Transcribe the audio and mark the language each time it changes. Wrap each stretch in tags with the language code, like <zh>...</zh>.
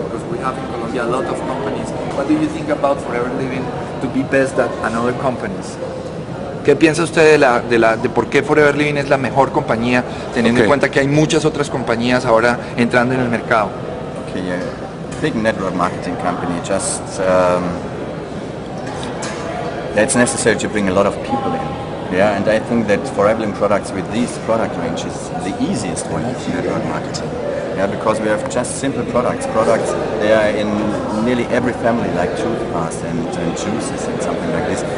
<en>Because we have in Colombia a lot of companies. What do you think about Forever Living to be best at another companies?</en> <es>¿Qué piensa usted de por qué Forever Living es la mejor compañía, teniendo en cuenta que hay muchas otras compañías ahora entrando en el mercado?</es> <en>Okay, big network marketing company. Just it's necessary to bring a lot of people in. Yeah, and I think that Forever Living products with these product range is the easiest way of network marketing. Yeah, because we have just simple products. Products they are in nearly every family, like toothpaste and juices and something like this.</en>